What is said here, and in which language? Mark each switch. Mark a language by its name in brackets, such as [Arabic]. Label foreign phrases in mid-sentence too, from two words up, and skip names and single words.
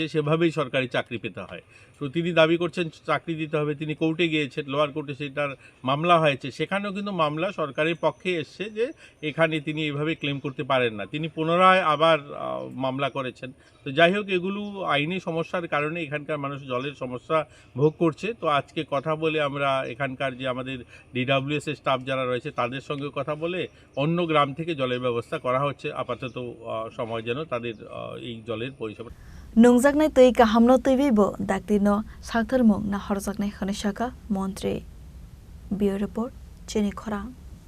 [Bangla] সেভাবেই সরকারি চাকরি পেতে হয় তো তিনি দাবি করছেন চাকরি দিতে হবে তিনি কোর্টে গিয়েছেন লোয়ার কোর্টে সেটার মামলা হয়েছে সেখানেও কিন্তু মামলা সরকারের পক্ষে এসছে যে এখানে তিনি এভাবে ক্লেম করতে পারেন না তিনি পুনরায় আবার মামলা করেছেন তো যাই হোক এগুলো আইনি সমস্যার কারণে এখানকার মানুষ জলের সমস্যা ভোগ করছে তো আজকে কথা বলে আমরা এখানকার যে আমাদের ডিডব্লিউএস এর স্টাফ যারা রয়েছে তাদের সঙ্গে কথা বলে অন্য গ্রাম থেকে জলের ব্যবস্থা করা হচ্ছে আপাতত সময় যেন তাদের এই জলের পরিষেবা [Kok Borok] nungjaknai tui kahamno tuibibo daktino sakthormung na horjaknai khane saka montri [English] bureau report [Kok Borok] chini khorang